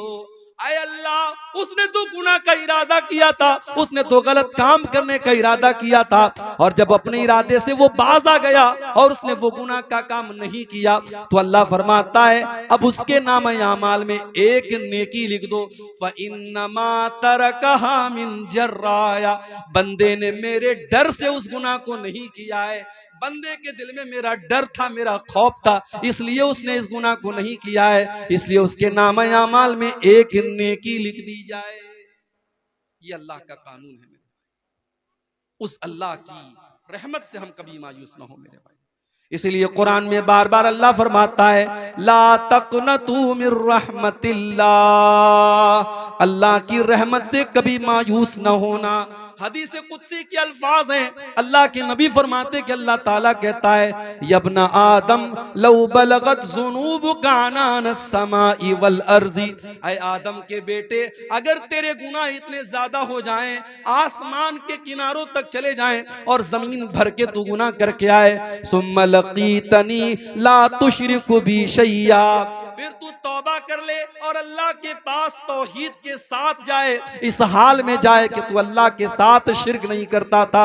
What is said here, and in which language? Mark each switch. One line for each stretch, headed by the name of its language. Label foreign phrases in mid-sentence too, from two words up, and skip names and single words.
Hindi: आए अल्लाह, उसने तो गुनाह का इरादा किया था, उसने तो गलत काम करने का इरादा किया था, और जब अपने इरादे से वो बाज आ गया और उसने वो गुनाह का काम नहीं किया, तो अल्लाह फरमाता है अब उसके नाम आमाल में एक नेकी लिख दो।
Arabic: فإنما تركها من جرائي,
Hindi: बंदे ने मेरे डर से उस गुनाह को नहीं किया है, बंदे के दिल में मेरा डर था, मेरा खौफ था, इसलिए उसने इस गुनाह को नहीं किया है, इसलिए उसके नाम आमाल में एक नेकी लिख दी जाए। ये अल्लाह का कानून है। उस अल्लाह की रहमत से हम कभी मायूस ना हो मेरे भाई। इसीलिए कुरान में बार बार अल्लाह फरमाता है
Arabic: لا تقنطوا من رحمة الله,
Hindi: अल्लाह की रहमत से कभी मायूस न होना। हदीस कुदसी के अल्फाज हैं, अल्लाह के नबी फरमाते कि अल्लाह ताला कहता है
Arabic: يا ابن آدم لو بلغت ذنوبك عنان السماء والأرض,
Hindi: ऐ आदम के बेटे अगर तेरे गुनाह इतने ज्यादा हो जाएं, आसमान के किनारों तक चले जाएं और जमीन भर के तू गुनाह करके आए,
Arabic: ثم لقيتني لا تشرك بي شيئا,
Hindi: फिर तू तौबा कर ले और अल्लाह के पास तौहीद के साथ जाए, इस हाल में जाए कि तू अल्लाह के साथ शिरक नहीं करता था।